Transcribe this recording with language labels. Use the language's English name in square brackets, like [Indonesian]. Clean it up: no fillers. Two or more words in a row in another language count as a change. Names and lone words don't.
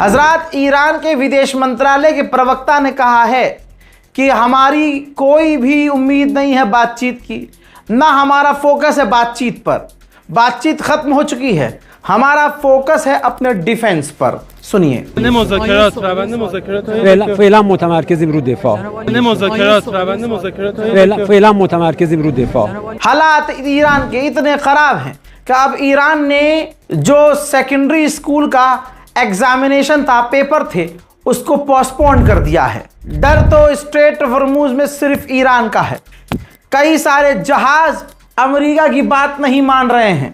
[Hindi] हजरात, ईरान के विदेश मंत्रालय के प्रवक्ता ने कहा है कि हमारी कोई भी उम्मीद नहीं है बातचीत की, ना हमारा फोकस है बातचीत पर, बातचीत खत्म हो चुकी है, हमारा फोकस है अपने डिफेंस पर। सुनिए, [Persian] فعلا متمرکزیم رو دفاع. فعلا متمرکزیم رو دفاع. [Hindi] हालात ईरान के इतने ख़राब हैं कि अब ईरान ने जो [English] secondary school [Hindi] का एग्जामिनेशन था, पेपर थे, उसको पोस्टपोन कर दिया है। डर तो स्ट्रेट ऑफ हॉर्मुज़ में सिर्फ ईरान का है। कई सारे जहाज़ अमेरिका की बात नहीं मान रहे हैं।